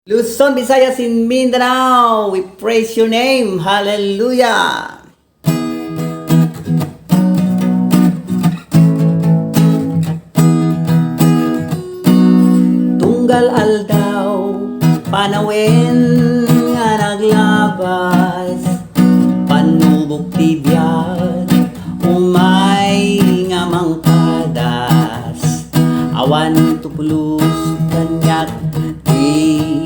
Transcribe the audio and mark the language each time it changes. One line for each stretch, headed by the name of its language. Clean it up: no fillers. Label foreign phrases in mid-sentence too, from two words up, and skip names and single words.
English: Luzon, Visayas, in Mindanao, we praise your name. Hallelujah.
Iloko: Tunggal aldaw, panawen nga naglabas, panubok tibiyag, umay nga mangkadas, awan tupulus kanyak di